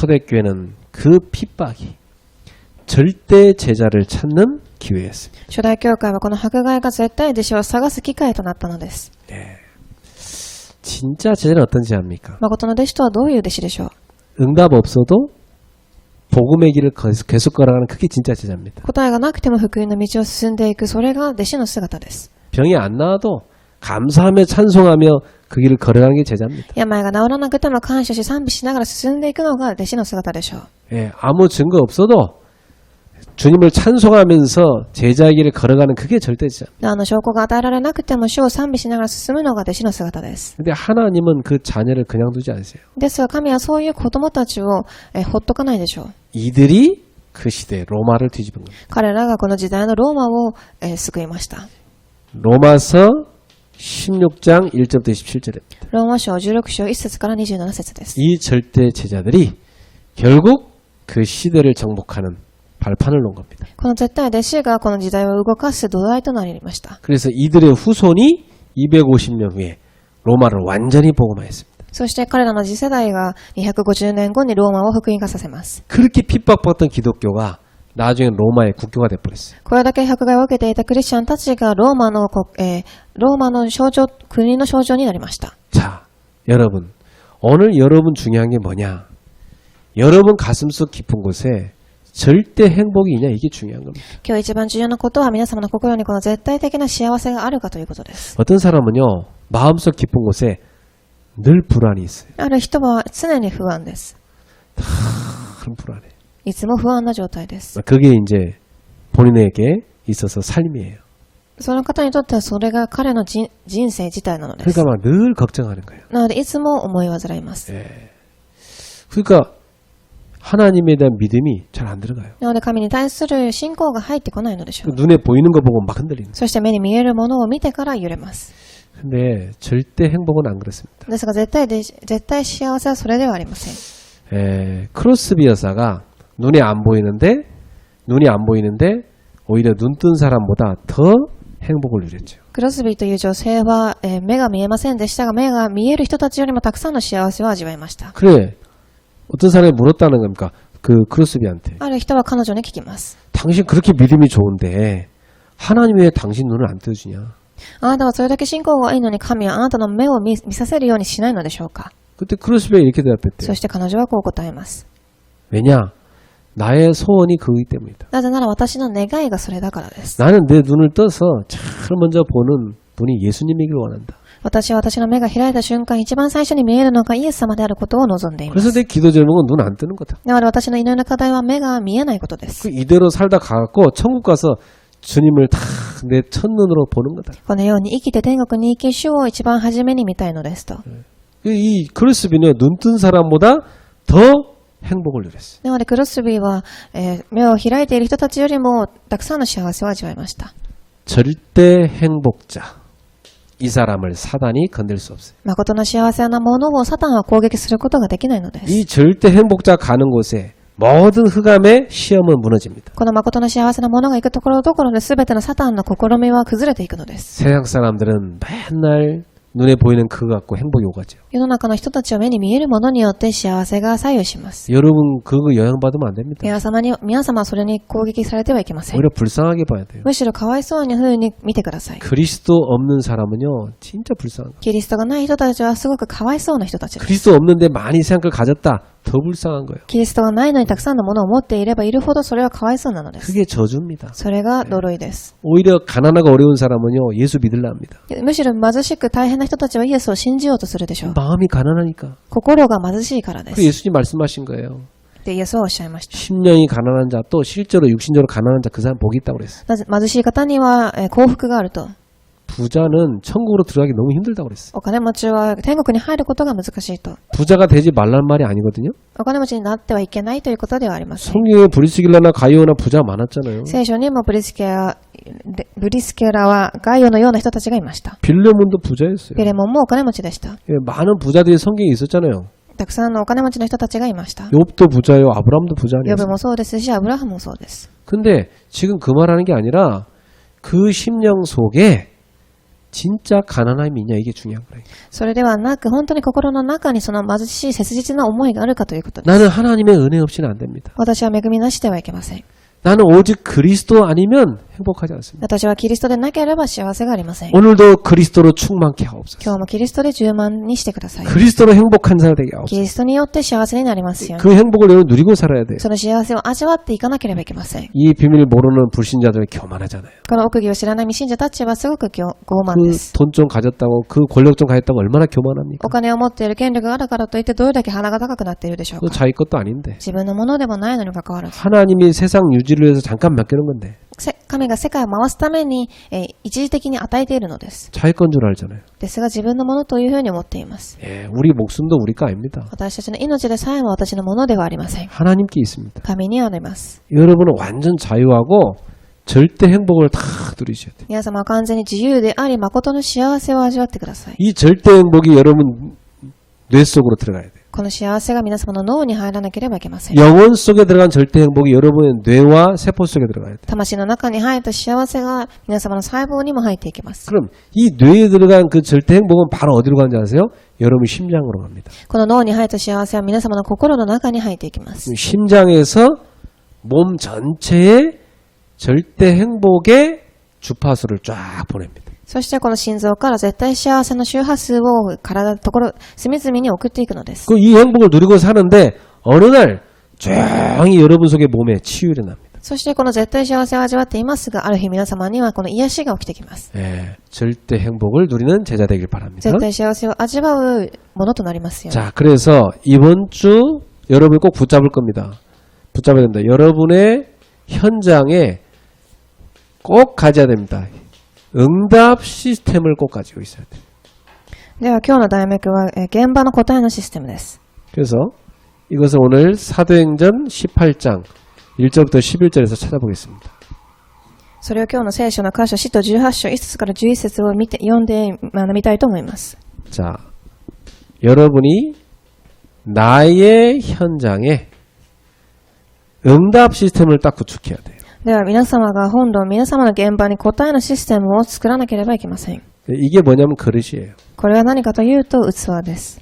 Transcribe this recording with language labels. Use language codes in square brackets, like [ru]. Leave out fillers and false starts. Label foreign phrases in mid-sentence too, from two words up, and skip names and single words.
[ko] 초대교회는 그 핍박이 절대 제자를 찾는 기회였습니다. [ja] 初代教会はこの迫害が絶対弟子を探す機会となったのです。 [ko] 진짜 제자는 어떤 제자입니까? [ja] 誠の弟子とはどういう弟子でしょう。 [ko] 응답 없어도 복음의 길을 계속 걸어가는 그게 진짜 제자입니다. [ja] 答えがなくても福音の道を進んでいく、それが弟子の姿です。 [ko] 병이 안 나와도 감사하며 찬송하며 그 길을 걸어가는 게 제자입니다. [ja] 病が治らなくても感謝し賛美しながら進んでいくのが弟子の姿でしょう。 [ko] 예, 아무 증거 없어도 주님을 찬송하면서 제자의 길을 걸어가는 그게 절대 제자. [ja] 証拠が与えられなくても主を賛美しながら進むのが弟子の姿です。 [ko] 근데 하나님은 그 자녀를 그냥 두지 않으세요. [ja] ですが神はそういう子供たちをほっとかないでしょう。 [ko] 이들이 그 시대에 로마를 뒤집은 겁니다. [ja] 彼らがこの時代のローマを救いました。 [ko] 로마서 16장 1절부터 27절입니다. [ja] ローマ書16章1節から27節です。 [ko] 이 절대 제자들이 결국 그 시대를 정복하는 발판을 놓은 겁니다. [ja] この絶対弟子がこの時代を動かす土台となりました。 [ko] 그래서 이들의 후손이 250년 후에 로마를 완전히 복음화했습니다. [ja] そして彼らの次世代が250年後にローマを福音化させます。 [ko] 그렇게 핍박받던 기독교가 나중에 로마의 국교가 돼버렸어요. [ja] これだけ迫害を受けていたクリスチャンたちがローマの象徴、国の象徴になりました。 [ko] 자, 여러분, 오늘 여러분 중요한 게 뭐냐? 여러분 가슴속 깊은 곳에 절대 행복이 있냐? 이게 중요한 겁니다. [ja] 今日一番重要なことは皆様の心にこの絶対的な幸せがあるかということです。 [ko] 어떤 사람은요, 마음속 깊은 곳에 늘 불안이 있어요. [ja] ある人は常に不安です。 [ko] 큰 불안해. [ja] いつも不安な状態です。 [ko] 그게 이제 본인에게 있어서 삶이에요. [ja] その方にとってはそれが彼の人生自体なのです。 [ko] 그러니까 막 늘 걱정하는 거예요. [ja] なのでいつも思い煩います。 [ko] 그러니까 하나님에 대한 믿음이 잘 안 들어가요. [ja] なので神に対する信仰が入ってこないのでしょう。 [ko] 눈에 보이는 거 보고 막 흔들리는 거예요. [ja] そして目に見えるものを見てから揺れます。 [ko] 근데 절대 행복은 안 그렇습니다. [ja] ですが絶対幸せはそれではありません。 [ko] 크로스비 여사가 눈이 안 보이는데 오히려 눈 뜬 사람보다 더 행복을 누렸죠. [ja] クロスビーという女性は、目が見えませんでしたが目が見える人たちよりもたくさんの幸せを味わいました。 [ko] 그래, 어떤 사람이 물었다는 겁니까? 그 크로스비한테. [ja] ある人は彼女に聞きます。 [ko] 당신 그렇게 믿음이 좋은데 하나님 왜 당신 눈을 안 떠주냐? [ja] あなたはそれだけ信仰がいいのに神はあなたの目を見させるようにしないのでしょうか。 [ko] 그때 크로스비가 이렇게 대답했대요. [ja] そして彼女はこう答えます。 [ko] 왜냐? 나의 소원이 그거기 때문이다. [ja] なぜなら私の願いがそれだからです。 [ko] 나는 내 눈을 떠서 제일 먼저 보는 분이 예수님이길 원한다. [ja] 私は私の目が開いた瞬間一番最初に見えるのがイエス様であることを望んでいま [ko] 그래서 [ja] す。 [ko] 내 기도 제목은 눈 안 뜨는 거다. [ja] だから私の祈りの課題は目が見えないことです。 [ko] 그 이대로 살다 가갖고 천국 가서 주님을 다 내 첫눈으로 보는 거다. [ja] このように生きて天国に行き主を一番初めに見たいのですと。 [ko] 이 크로스비는 눈 뜬 사람보다 더 행복을 누렸어요. [ja] なのでクロスビーは、目を開いている人たちよりもたくさんの幸せを味わいました。 [ko] 절대 행복자. 이 사람을 사단이 건들 수 없어요. [ja] 誠の幸せなものをサタンは攻撃することができないのです。 [ko] 이 절대 행복자 가는 곳에 모든 흑암의 시험은 무너집니다. [ja] この誠の幸せなものが行くところどころで全てのサタンの試みは崩れていくのです。 [ko] 세상 사람들은 맨날 눈에 보이는 그거 갖고 행복이 오가죠. [ja] 世の中の人たちは目に見えるものによって幸せが左右します。 [ko] 여러분 그거 영향받으면 안 됩니다. [ja] 皆様はそれに攻撃されてはいけません。 [ko] 오히려 불쌍하게 봐야 돼요. [ja] むしろかわいそうな風に見てください。 [ko] 그리스도 없는 사람은요 진짜 불쌍한 거예요. [ja] キリストがない人たちはすごくかわいそうな人たちです。 [ko] 그리스도 없는데 많이 세상 걸 가졌다 더 불쌍한 거예요. [ja] キリストがないのにたくさんのものを持っていればいるほどそれはかわいそうなのです。 [ko] 그게 저주입니다. [ja] それが呪いです。 [ko] 오히려 가난하고 어려운 사람은요 예수 믿으려 합니다. [ja] むしろ貧しく大変な人たちはイエスを信じようとするでしょう。 [ko] 마음이 가난하니까. [ja] 心が貧しいからで [ko] 그 [ja] す。 [ko] 예수님 말씀하신 거예요. [ja] で、イエスはおっしゃいました。 [ko] 심령이 가난한 자 또 실제로 육신적으로 가난한 자 그 사람 복이 있다고 그랬어요. [ja] なぜ貧しい方には幸福があると。 [ko] 부자는 천국으로 들어가기 너무 힘들다고 그랬어요. [ja] お金持ちは天国に入ることが難しいと。 [ko] 부자가 되지 말란 말이 아니거든요. [ja] お金持ちになってはいけないということではありません。 [ko] 성경에 브리스길라나 가이오나 부자 많았잖아요. [ja] 聖書にもブリスケラはガイオのような人たちがいました。 [ko] 빌레몬도 부자였어요. [ja] ピレモンもお金持ちでした。 [ko] 예, 많은 부자들이 성경에 있었잖아요. [ja] たくさんのお金持ちの人たちがいました。 [ko] 욥도 부자요, 아브라함도 부자 [ja] ヨブ [ko] 아니었어요. [ja] もそうですし、アブラハムもそうです。 [ko] 근데 지금 그 말하는 게 아니라 그 심령 속에 진짜 가난함이 있냐 이게 중요한 거예요. [ja] それではなく、本当に心の中にその貧しい切実な思いがあるかということです。 [ko] 나는 하나님의 은혜 없이는 안 됩니다. [ja] 私は恵みなしではいけません。 [ko] 나는 오직 그리스도 아니면 행복하지 않습니다. [ja] 私はキリストでなければ幸せがありません。 [ko] 오늘도 그리스도로 충만케 하옵소서. [ja] 今日もキリストで充満にしてください。 [ko] 그리스도로 행복한 사람 되게 [ja] キ [ko] 하옵소서. [ja] リストによって幸せになりますように。 [ko] 그 행복을 여러분 누리고 살아야 돼요. [ja] その幸せを味わっていかなければいけません。 [ko] 이 비밀을 모르는 불신자들은 교만하잖아요. [ja] この奥義を知らない未信者たちはすごく傲慢で [ko] 그 [ja] す。 [ko] 돈 좀 가졌다고 그 권력 좀 가졌다고 얼마나 교만합니까? [ja] お金を持っている権力があるからといってどれだけ鼻が高くなっているでしょう [ko] 그거 [ja] か。 [ko] 자기 것도 아닌데. [ja] 自分のものでもないのに関わらず。 [ko] 하나님이 세상 유지를 위해서 잠깐 맡기는 건데 [ja] 神が世界を回すために、一時的に与えているのです。 [ko] 자기 건 줄 알잖아요. [ja] ですが自分のものというふうに思っています。 [ko] 예, 우리 목숨도 우리 거 아닙니다. [ja] 私たちの命でさえも私のものではありません。 [ko] 하나님께 있습니다. [ja] 神にあります。 [ko] 여러분은 완전 자유하고 절대 행복을 다 누리셔야 돼요. [ja] 皆様は完全に自由であり、誠の幸せを味わってください。 [ko] 이 절대 행복이 여러분 뇌 속으로 들어가야 돼요. [ja] この幸せが皆様の脳に入らなければいけません。 [ko] 영혼 속에 들어간 절대 행복이 여러분의 뇌와 세포 속에 들어가야 돼요. [ja] 魂の中に入った幸せが皆様の細胞にも入っていきます。 [ko] 그럼 이 뇌에 들어간 그 절대 행복은 바로 어디로 가는지 아세요? 여러분 심장으로 갑니다. [ja] この脳に入った幸せは皆様の心の中に入っていきます。 [ko] 심장에서 몸 전체에 절대 행복의 주파수를 쫙 보냅니다. [ja] そしてこの心臓から絶対幸せの周波数を体のところ、隅々に送っていくのです。 [ko] 그 이 행복을 누리고 사는데 어느 날 조용히 여러분 속의 몸에 치유가 납니다. [ja] そしてこの絶対幸せを味わっていますが、ある日皆様にはこの癒しが起きてきます。 [ko] 예, 절대 행복을 누리는 제자 되길 바랍니다. [ja] 絶対幸せを味わうものとなりますよ。 [ko] 자, 그래서 이번 주 여러분이 꼭 붙잡을 겁니다. 붙잡아야 됩니다. 여러분의 현장에 꼭 가져야 됩니다. 응답 시스템을 꼭 가지고 있어야 돼요. [ja] では今日の題目は現場の答えのシステムです。 [ko] 그래서 이것을 오늘 사도행전 18장 1절부터 11절에서 찾아보겠습니다. [ja] それを今日の聖書の箇所、使徒18章1節から11節を読んで学びたいと思います。 [ko] 자, 여러분이 나의 현장에 응답 시스템을 딱 구축해야 돼요. [ja] では皆様が本土、皆様の現場に答えのシステムを作らなければいけません。 [ko] 이게 뭐냐면 그릇이에요. [ja] これは何かというと器です。